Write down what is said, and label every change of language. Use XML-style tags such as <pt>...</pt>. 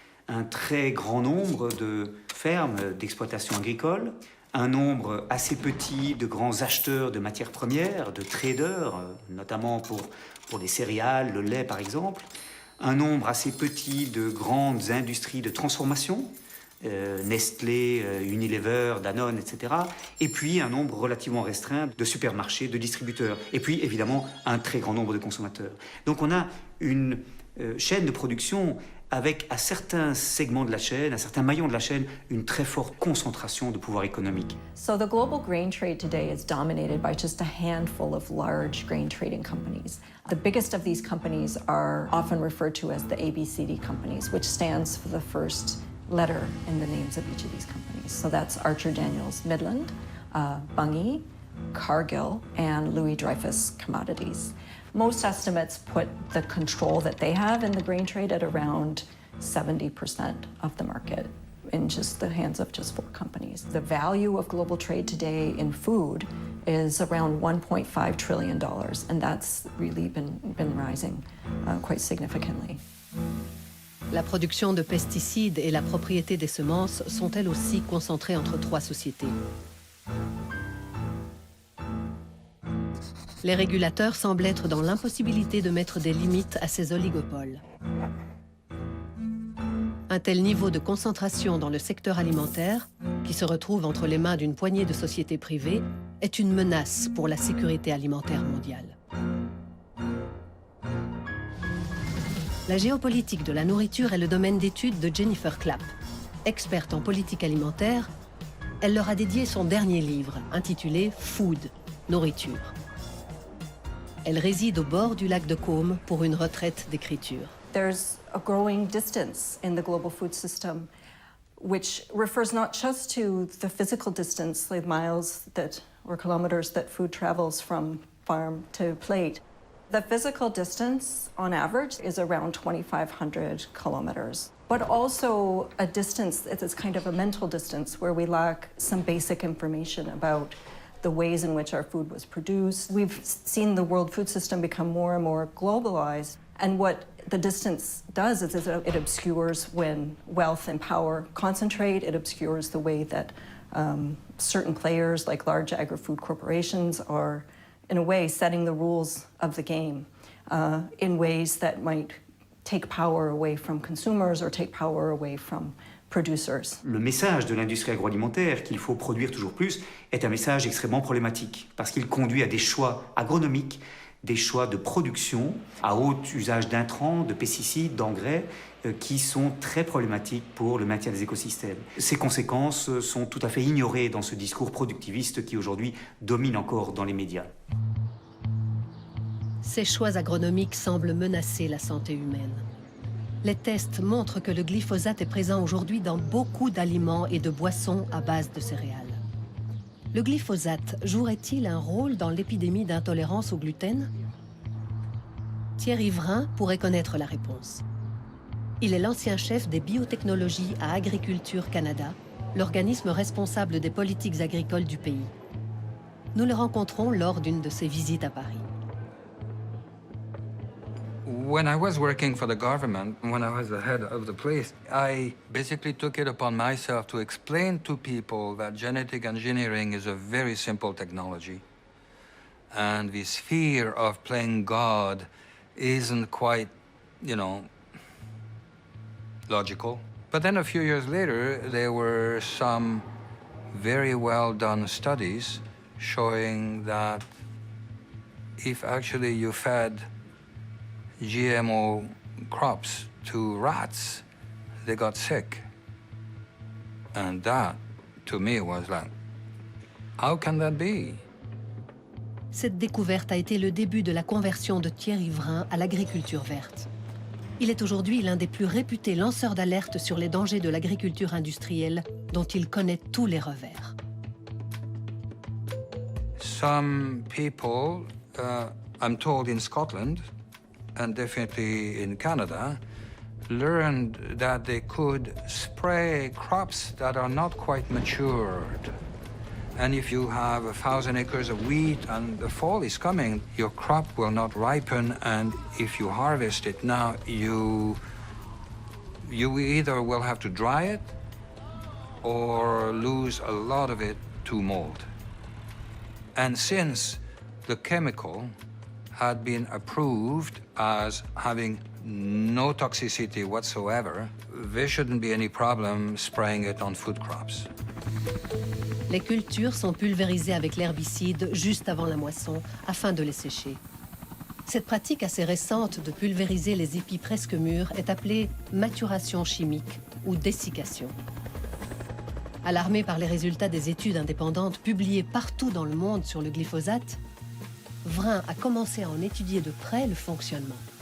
<fr>Un très grand nombre de fermes d'exploitation agricole, un nombre assez petit de grands acheteurs de matières premières, de traders, notamment pour les céréales, le lait par exemple, un nombre assez petit de grandes industries de transformation, Nestlé, Unilever, Danone, etc. Et puis un nombre relativement restreint de supermarchés, de distributeurs. Et puis évidemment un très grand nombre de consommateurs. Donc on a une chaîne de production avec à certains segments de la chaîne, à certains maillons de la chaîne, une très forte concentration de pouvoir économique.</fr> <en>So the global grain trade today is dominated by just a handful of large grain trading companies. The biggest of these companies are often referred to as the ABCD companies, which stands for the first letter in the names of each of these companies. So that's Archer Daniels Midland, Bunge, Cargill, and Louis Dreyfus Commodities. Most estimates put the control that they have in the grain trade at around 70% of the market in just the hands of just 4 companies. The value of global trade today in food is around $1.5 trillion, and that's really been rising quite significantly.</en> <fr>La production de pesticides et la propriété des semences sont elles aussi concentrées entre 3 sociétés. Les régulateurs semblent être dans l'impossibilité de mettre des limites à ces oligopoles. Un tel niveau de concentration dans le secteur alimentaire, qui se retrouve entre les mains d'une poignée de sociétés privées, est une menace pour la sécurité alimentaire mondiale. La géopolitique de la nourriture est le domaine d'étude de Jennifer Clapp. Experte en politique alimentaire, elle leur a dédié son dernier livre, intitulé « Food », nourriture. Elle réside au bord du lac de Côme pour une retraite d'écriture.</fr> <en>There's a growing distance in the global food system which refers not just to the physical distance, the miles that or kilometers that food travels from farm to plate. The physical distance on average is around 2,500 kilometers, but also a distance that is kind of a mental distance where we lack some basic information about the ways in which our food was produced. We've seen the world food system become more and more globalized, and what the distance does is it obscures when wealth and power concentrate. It obscures the way that certain players like large agri-food corporations are, in a way, setting the rules of the game in ways that might take power away from consumers or take power away from producers.</en> <fr>Le message de l'industrie agroalimentaire, qu'il faut produire toujours plus, est un message extrêmement problématique parce qu'il conduit à des choix agronomiques, des choix de production à haut usage d'intrants, de pesticides, d'engrais qui sont très problématiques pour le maintien des écosystèmes. Ces conséquences sont tout à fait ignorées dans ce discours productiviste qui aujourd'hui domine encore dans les médias. Ces choix agronomiques semblent menacer la santé humaine. Les tests montrent que le glyphosate est présent aujourd'hui dans beaucoup d'aliments et de boissons à base de céréales. Le glyphosate jouerait-il un rôle dans l'épidémie d'intolérance au gluten? Thierry Vrain pourrait connaître la réponse. Il est l'ancien chef des biotechnologies à Agriculture Canada, l'organisme responsable des politiques agricoles du pays. Nous le rencontrons lors d'une de ses visites à Paris.</fr> <en>When I was working for the government, when I was the head of the place, I basically took it upon myself to explain to people that genetic engineering is a very simple technology. And this fear of playing God isn't quite, logical. But then a few years later, there were some very well done studies showing that if actually you fed GMO crops to rats, they got sick. And that, to me, was like, how can that be?</en> <fr>Cette découverte a été le début de la conversion de Thierry Vrain à l'agriculture verte. Il est aujourd'hui l'un des plus réputés lanceurs d'alerte sur les dangers de l'agriculture industrielle, dont il connaît tous les revers.</fr> <en>Some people, I'm told in Scotland, and definitely in Canada, learned that they could spray crops that are not quite matured. And if you have 1,000 acres of wheat and the fall is coming, your crop will not ripen, and if you harvest it now, you either will have to dry it or lose a lot of it to mold. And since the chemical had been approved as having no toxicity whatsoever, there shouldn't be any problem spraying it on food crops.</en> <fr>Les cultures sont pulvérisées avec l'herbicide juste avant la moisson afin de les sécher. Cette pratique assez récente de pulvériser les épis presque mûrs est appelée maturation chimique ou dessiccation. Alarmé par les résultats des études indépendantes publiées partout dans le monde sur le glyphosate, Vrain a commencé à en étudier de près le fonctionnement.</fr>